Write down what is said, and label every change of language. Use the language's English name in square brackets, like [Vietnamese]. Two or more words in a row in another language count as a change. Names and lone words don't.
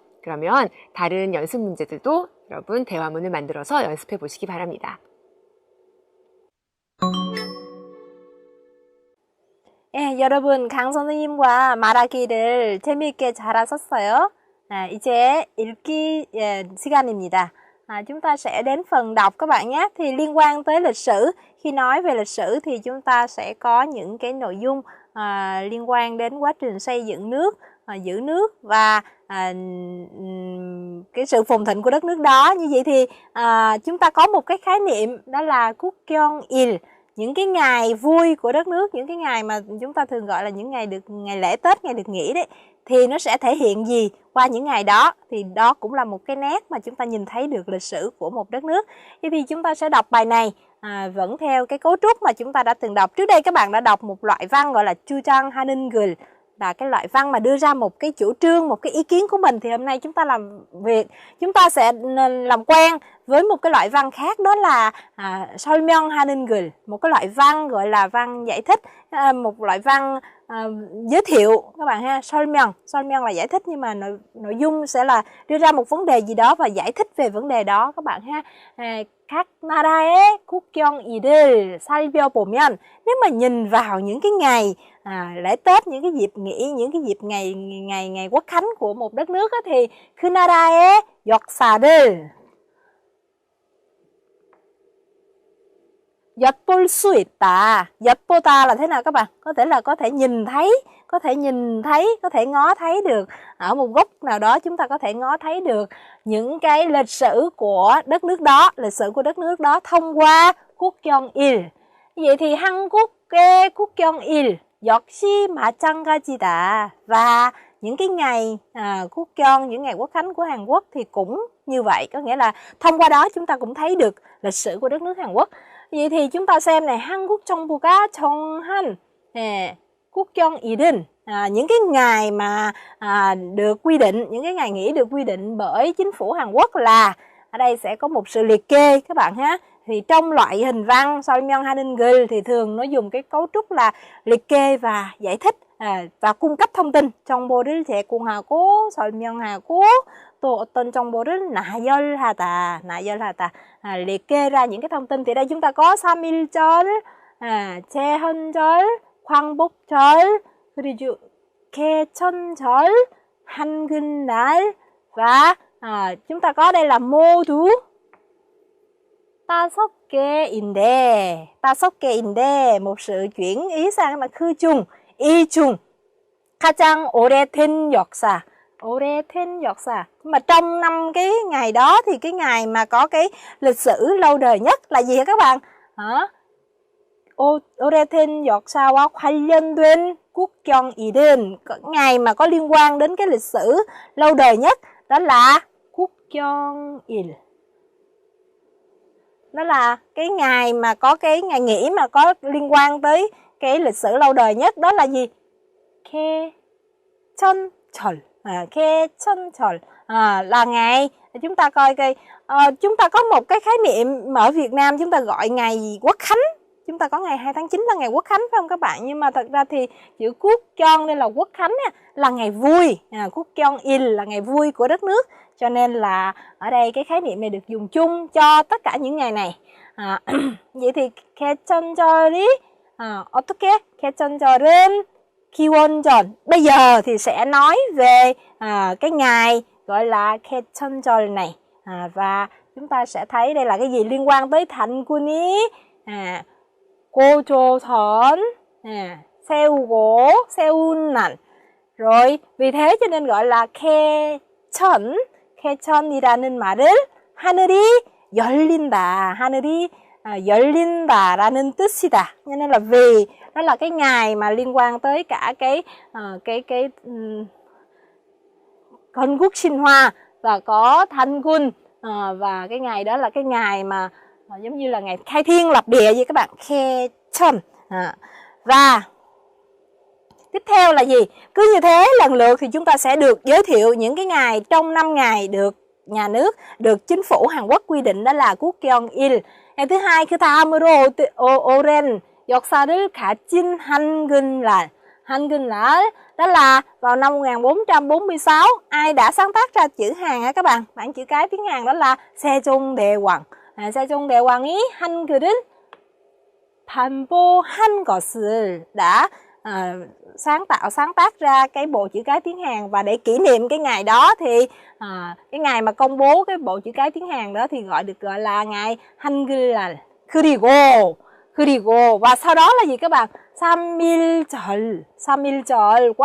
[Korean] 그러면 다른 연습 문제들도 여러분 대화문을 만들어서 연습해 보시기 바랍니다. 예, 여러분 강 선생님과 말하기를 재미있게 잘하셨어요. 이제 읽기 시간입니다. [Vietnamese] Chúng ta sẽ đến phần đọc các bạn nhé. Thì liên quan tới lịch sử, khi nói về lịch sử thì chúng ta sẽ có những cái nội dung liên quan đến quá trình xây dựng nước, giữ nước và cái sự phồn thịnh của đất nước đó. Như vậy thì chúng ta có một cái khái niệm đó là 국경일, những cái ngày vui của đất nước, những cái ngày mà chúng ta thường gọi là những ngày lễ Tết, ngày được nghỉ đấy, thì nó sẽ thể hiện gì qua những ngày đó. Thì đó cũng là một cái nét mà chúng ta nhìn thấy được lịch sử của một đất nước. Vậy thì chúng ta sẽ đọc bài này vẫn theo cái cấu trúc mà chúng ta đã từng đọc. Trước đây các bạn đã đọc một loại văn gọi là [Korean] 주장하는 글, [Vietnamese] là cái loại văn mà đưa ra một cái chủ trương, một cái ý kiến của mình. Thì hôm nay chúng ta chúng ta sẽ làm quen với một cái loại văn khác, đó là [Korean] 설명하는 글, [Vietnamese] một cái loại văn gọi là văn giải thích, một loại văn giới thiệu các bạn ha. 설명 là giải thích, nhưng mà nội dung sẽ là đưa ra một vấn đề gì đó và giải thích về vấn đề đó các bạn ha. [Korean] Các 나라의 국경일을 살펴보면, [Vietnamese] nếu mà nhìn vào những cái ngày lễ Tết, những cái dịp nghỉ, những cái dịp ngày Quốc khánh của một đất nước á, thì [Korean] 그 나라의 역사를 엿볼 수 있다. [Vietnamese] 엿보다 là thế nào các bạn? Có thể là có thể nhìn thấy, có thể ngó thấy được. Ở một góc nào đó chúng ta có thể ngó thấy được những cái lịch sử của đất nước đó, thông qua 국경일. Vậy thì [Korean] 한국의 국경일 역시 마찬가지다. [Vietnamese] Và những cái ngày 국경, những ngày Quốc khánh của Hàn Quốc thì cũng như vậy, có nghĩa là thông qua đó chúng ta cũng thấy được lịch sử của đất nước Hàn Quốc. Vậy thì chúng ta xem này, [Korean] 한국 정부가 정한 국경일은, [Vietnamese] những cái ngày mà được quy định, những cái ngày nghỉ được quy định bởi chính phủ Hàn Quốc là, ở đây sẽ có một sự liệt kê các bạn ha. Thì trong loại hình văn [Korean] 설명하는 글 [Vietnamese] thì thường nó dùng cái cấu trúc là liệt kê và giải thích và cung cấp thông tin. [Korean] 정보를 제공하고 설명하고 또 어떤 정보를 나열하다. [Vietnamese] Liệt kê ra những cái thông tin. Thì đây chúng ta có [Korean] 삼일절, 제헌절, 광복절, 그리고 개천절, 한글날, [Vietnamese] và chúng ta có đây là [Korean] 모두 5개인데 [Vietnamese] một sự chuyển ý sang là [Korean] 그중, 이중 가장 오래된 역사. [Vietnamese] Nhưng mà trong 5 cái ngày đó thì cái ngày mà có cái lịch sử lâu đời nhất là gì hả các bạn? [Korean] 오래된 역사와 관련된 국경일은, [Vietnamese] ngày mà có liên quan đến cái lịch sử lâu đời nhất đó là 국경일. Đó là cái ngày mà có cái ngày nghỉ mà có liên quan tới cái lịch sử lâu đời nhất, đó là gì? [Korean] 개천절. [Vietnamese] 개천절 là ngày, chúng ta coi coi, chúng ta có một cái khái niệm ở Việt Nam chúng ta gọi ngày Quốc khánh. Chúng ta có ngày 2 tháng 9 là ngày Quốc khánh phải không các bạn? Nhưng mà thật ra thì chữ 국경 đây là Quốc khánh là ngày vui, 국경일 là ngày vui của đất nước. Cho nên là ở đây cái khái niệm này được dùng chung cho tất cả những ngày này. Vậy thì [Korean] 개천절이 어떻게? 개천절은 기원전. [Vietnamese] Bây giờ thì sẽ nói về cái ngày gọi là 개천절 này. Và chúng ta sẽ thấy đây là cái gì liên quan tới [Korean] 단군이 고조선 세운 날. [Vietnamese] Rồi vì thế cho nên gọi là [Korean] 개천이라는 말은 하늘이 열린다. 하늘이 열린다라는 뜻이다. [Vietnamese] Cho nên là vì đó là cái ngày mà liên quan tới cả cái Hân Quốc sinh hoa và có Thanh Quân, và cái ngày đó là cái ngày mà giống như là ngày khai thiên lập địa vậy các bạn, 개천. Và tiếp theo là gì? Cứ như thế lần lượt thì chúng ta sẽ được giới thiệu những cái ngày trong 5 ngày được nhà nước, được chính phủ Hàn Quốc quy định, đó là 국경일. Ngày thứ hai, [Korean] 그 다음으로 오랜 역사를 가진 한글날. [Vietnamese] 한글날 đó là vào năm 1446, ai đã sáng tác ra chữ Hàn hả các bạn? Bảng chữ cái tiếng Hàn đó là 세종대왕. [Korean] 세종대왕이 한글을 반보한 것을, [Vietnamese] đã sáng tác ra cái bộ chữ cái tiếng Hàn. Và để kỷ niệm cái ngày đó thì cái ngày mà công bố cái bộ chữ cái tiếng Hàn đó thì được gọi là ngày 한글날. 그리고 và sau đó là gì các bạn?